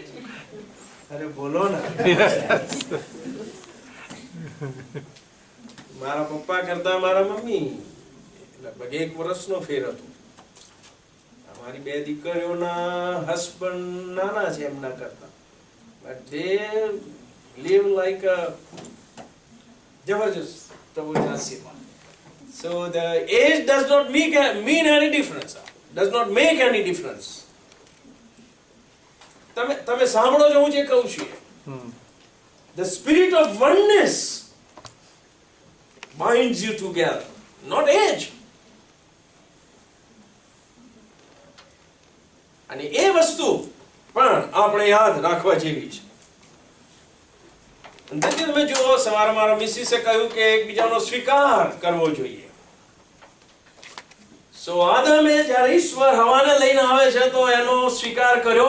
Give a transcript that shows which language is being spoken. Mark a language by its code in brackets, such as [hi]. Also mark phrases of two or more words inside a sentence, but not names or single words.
[gu] અરે બોલો ને. મારા પપ્પા કરતા મારા મમ્મી લગભગ 1 વર્ષનો ફેર હતો. અમારી 2 દીકરીઓના હસબન્ડ નાના છે એમના કરતા, [en] but they live like a [gu] જબરજસ્ત પ્રભુના આશીર્વાદ. [en] So the age does not mean any difference. Does not make any difference. [gu] તમે સાંભળો છો હું જે કહું છું? [en] The spirit of oneness binds you together, not age. [gu] અને એ વસ્તુ પણ આપણે યાદ રાખવા જેવી છે. તમે જુઓ, સવારે મારા મિસિસે કહ્યું કે એકબીજાનો સ્વીકાર કરવો જોઈએ. સો આદમે જ્યારે ઈશ્વર હવાને લઈને આવે છે તો એનો સ્વીકાર કર્યો.